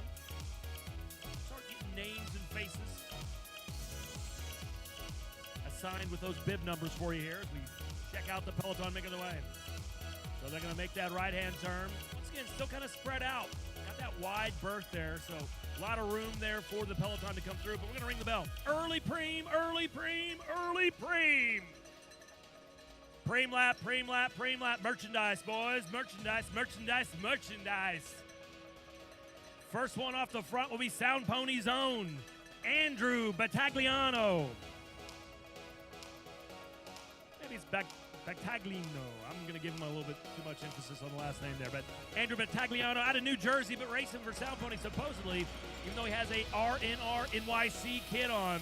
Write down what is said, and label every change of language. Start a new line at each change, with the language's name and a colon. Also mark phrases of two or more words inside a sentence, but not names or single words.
English: Start getting names and faces assigned with those bib numbers for you here as we check out the peloton making their way. So they're going to make that right-hand turn. Once again, still kind of spread out. Got that wide berth there, so a lot of room there for the peloton to come through, but we're going to ring the bell. Early preem, early preem, early preem. Preem lap, preem lap, preem lap. Merchandise, boys. Merchandise, merchandise, merchandise. First one off the front will be Sound Pony's own Andrew Battagliano. Maybe it's Battaglino. I'm going to give him a little bit too much emphasis on the last name there. But Andrew Battagliano out of New Jersey, but racing for Sound Pony supposedly, even though he has a RNR NYC kit on.